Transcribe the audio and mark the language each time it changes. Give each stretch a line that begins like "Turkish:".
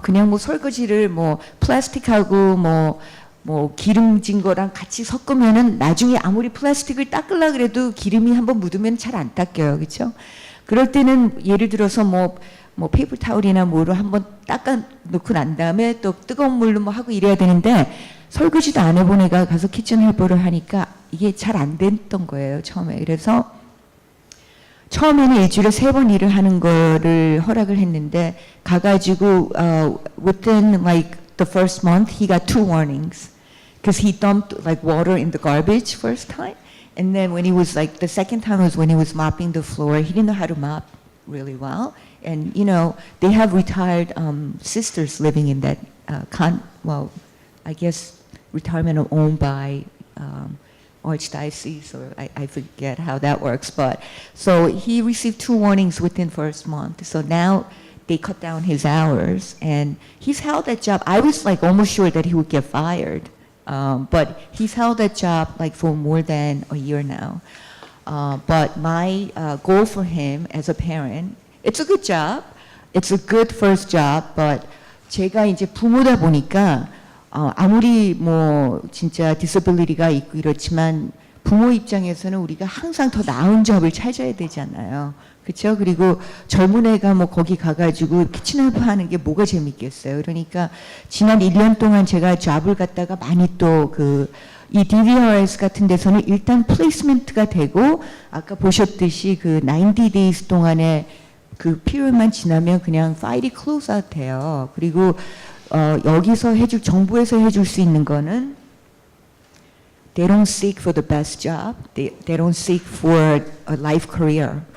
Korean: 그냥 뭐 설거지를 뭐 플라스틱하고 뭐 기름진 거랑 같이 섞으면은 나중에 아무리 플라스틱을 닦으려 그래도 기름이 한번 묻으면 잘 안 닦여요. 그렇죠? 그럴 때는 예를 들어서 뭐 페이퍼 타올이나 뭐로 한번 닦아 놓고 난 다음에 또 뜨거운 물로 뭐 하고 이래야 되는데 설거지도 안 해본 애가 가서 키친 헬퍼를 하니까 이게 잘 안 됐던 거예요, 처음에. 그래서 처음에는 일주일에 3번 일을 하는 거를 허락을 했는데 가가지고
English: within like the first month he got 2 warnings because he dumped like water in the garbage first time and then when he was like the second time was when he was mopping the floor. He didn't know how to mop really well and you know they have retired sisters living in that I guess retirement owned by Archdiocese, or I forget how that works, but so he received 2 warnings within first month. So now they cut down his hours, and he's held that job. I was like almost sure that he would get fired, but he's held that job like for more than a year now. But my goal for him as a parent, it's a good job, it's a good first job, but
Korean: 제가 이제 부모다 보니까 아무리 뭐 진짜 디서빌리티가 있고 이렇지만 부모 입장에서는 우리가 항상 더 나은 잡을 찾아야 되잖아요. 그렇죠? 그리고 젊은 애가 뭐 거기 가가지고 키친헬퍼 하는 게 뭐가 재밌겠어요. 그러니까 지난 1년 동안 제가 잡을 갖다가 많이 또 이 DVRS 같은 데서는 일단 플레이스먼트가 되고 아까 보셨듯이 그 90 days 동안에 그 피리어드만 지나면 그냥 파일이 클로즈 아웃 돼요. 그리고 여기서 정부에서 해줄 수 있는 거는
English: they don't seek for the best job, they don't seek for a life career.